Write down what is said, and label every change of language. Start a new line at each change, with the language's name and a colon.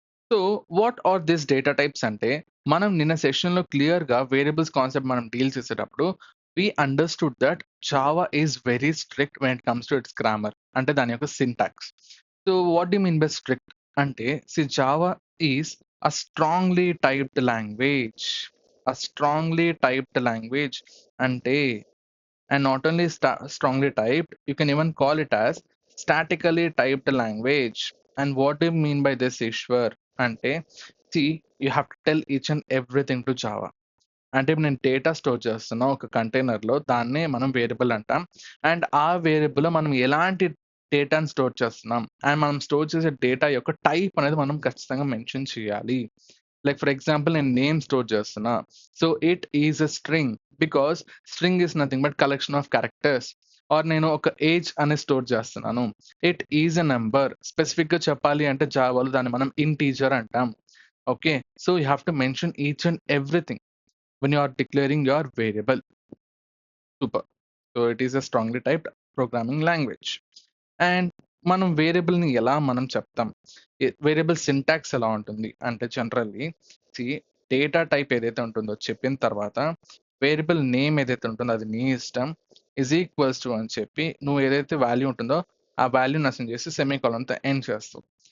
English: so what are this data types
Telugu: అంటే మనం నిన్న సెషన్లో క్లియర్గా వేరియబుల్స్ కాన్సెప్ట్ మనం డీల్ చేసేటప్పుడు
English: we understood that Java is very strict when it comes to its grammar
Telugu: అంటే దాని యొక్క syntax.
English: So what do mean by strict అంటే Java is a strongly typed language. A strongly typed language అంటే and not only strongly typed, you can even call it as statically typed language. And what do you mean by this, Ishwar? Ante, see, you have to tell each and everything to Java.
Telugu: అంటే ఇప్పుడు నేను data store చేస్తున్నా ఒక కంటైనర్లో, దాన్నే మనం variable అంటాం. And ఆ వేరియబుల్లో మనం ఎలాంటి డేటాను స్టోర్ చేస్తున్నాం అండ్ మనం స్టోర్ చేసే డేటా యొక్క టైప్ అనేది మనం ఖచ్చితంగా మెన్షన్ చేయాలి.
English: like for example
Telugu: నేను నేమ్ స్టోర్ చేస్తున్నా,
English: So it is a string because string is nothing but collection of characters.
Telugu: Are నేను ఒక ఏజ్ అనే స్టోర్ చేస్తున్నాను,
English: It is a number.
Telugu: స్పెసిఫిక్గా చెప్పాలి అంటే జావాలో దాన్ని మనం ఇంటీజర్ అంటాం.
English: Okay, so you have to mention each and everything when you are declaring your variable. Super. So it is a strongly typed programming language.
Telugu: And మనం వేరియబుల్ని ఎలా మనం చెప్తాం, వేరియబుల్ సింటాక్స్ ఎలా ఉంటుంది అంటే జనరల్లీ డేటా టైప్ ఏదైతే ఉంటుందో చెప్పిన తర్వాత వేరియబుల్ నేమ్ ఏదైతే ఉంటుందో అది నీ ఇష్టం, ఈజ్ ఈక్వల్స్ టు అని చెప్పి నువ్వు ఏదైతే వాల్యూ ఉంటుందో ఆ వాల్యూని అసైన్ చేసి సెమీకోలన్తో ఎండ్ చేస్తావు.